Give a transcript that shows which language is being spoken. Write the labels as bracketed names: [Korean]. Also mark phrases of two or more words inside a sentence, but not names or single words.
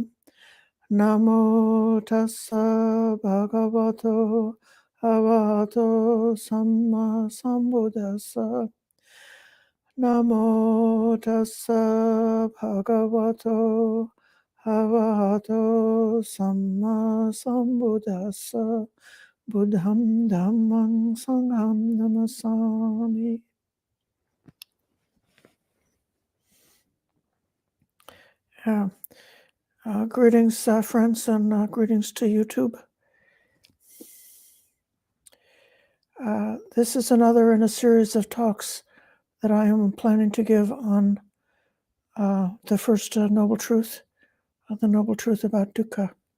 [Pali] Namo tassa bhagavato arahato samma sambuddhassa. Namo tassa bhagavato arahato samma sambuddhassa. Buddham Dhammam Sangham Namasami. [English] Yeah. Greetings, friends, and greetings to YouTube. This is another in a series of talks that I am planning to give on the first noble truth, the noble truth about dukkha.